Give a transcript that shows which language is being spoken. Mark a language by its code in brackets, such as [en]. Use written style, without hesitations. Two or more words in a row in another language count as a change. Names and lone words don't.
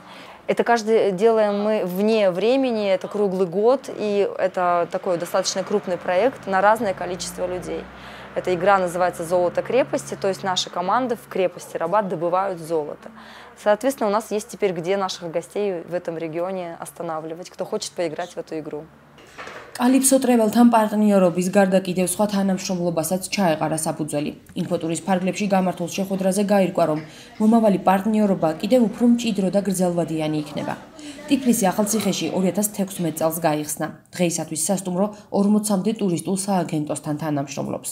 [ru] Это каждый делаем мы вне времени, это круглый год, и это такой достаточно крупный проект на разное количество людей. Эта игра называется «Золото крепости», то есть наши команды в крепости Рабат добывают золото. Соответственно, у нас есть теперь где наших гостей в этом регионе останавливать, кто хочет поиграть в эту игру. [ka] კალიფსო ტრეველთან პარტნიორობის გარდა კიდევ სხვა თანამშრომლობასაც ჩაეყარა საფუძველი. ინფოტურის ფარგლებში გამართულ შეხვედრაზე გაირკვა, რომ მომავალი პარტნიორობა კიდევ უფრო მჭიდრო და გრძელვადიანი იქნება. ტიფლისი ახალციხეში 2016 წელს გაიხსნა. დღეისათვის სასტუმრო 40-მდე ტურისტულ სააგენტოსთან თანამშრომლობს.